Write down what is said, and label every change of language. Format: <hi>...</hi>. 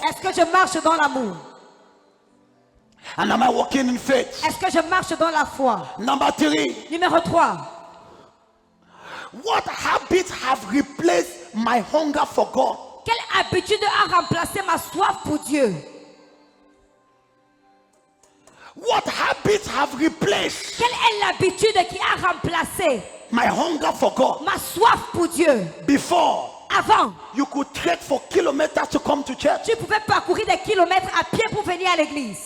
<fr>Est-ce que je marche dans l'amour?</fr> <en>And am I walking in faith?</en> <fr>Est-ce que je marche dans la foi?</fr> <en>Number 3,</en> <fr>Numéro 3.</fr> <en>what habits have replaced my hunger for God?</en> <fr>Quelle habitude a remplacé ma soif pour Dieu?</fr> <en>What habits have replaced</en> <fr>Quelle est l'habitude qui a remplacé</fr> <en>my hunger for God.</en> <fr>ma soif pour Dieu.</fr> <en>Before,</en> <fr>Avant,</fr> <en>you could trek for kilometers to come to church.</en> <fr>tu pouvais parcourir des kilomètres à pied pour venir à l'église.</fr>